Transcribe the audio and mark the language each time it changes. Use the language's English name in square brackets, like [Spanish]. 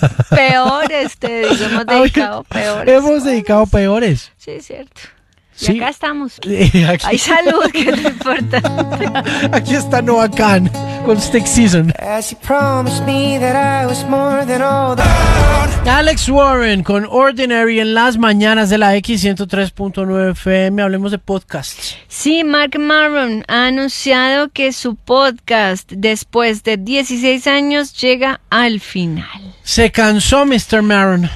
[Spanish] Peores, hemos dedicado peores. Hemos dedicado peores. Sí, es cierto. Y sí. Acá estamos. Aquí. Hay salud, que es lo importante. Aquí está Noah Kahan con Stick Season. [English] As you promised me that I was more than all the... [Spanish] Alex Warren con Ordinary en las mañanas de la X103.9 FM. Hablemos de podcasts. Sí, Marc Maron ha anunciado que su podcast, después de 16 años, llega al final. Se cansó, Mr. Maron.